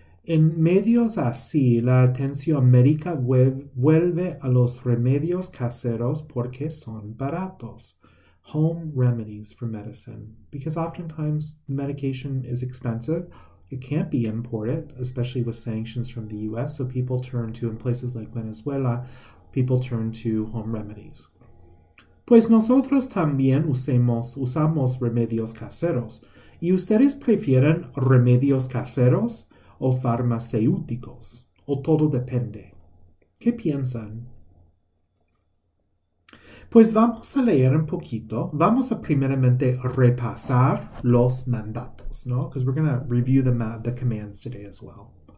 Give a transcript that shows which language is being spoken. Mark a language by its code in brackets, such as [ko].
[es] En medios así, la atención médica vuelve a los remedios caseros porque son baratos. [en] Home remedies for medicine. Because oftentimes medication is expensive. It can't be imported, especially with sanctions from the US. So people turn to, in places like Venezuela, people turn to home remedies. [es] Pues nosotros también usamos remedios caseros. ¿Y ustedes prefieren remedios caseros o farmacéuticos? ¿O todo depende? ¿Qué piensan? Pues vamos a leer un poquito. Vamos a primeramente repasar los mandatos, ¿no? [en] Because we're going to review the commands today as well.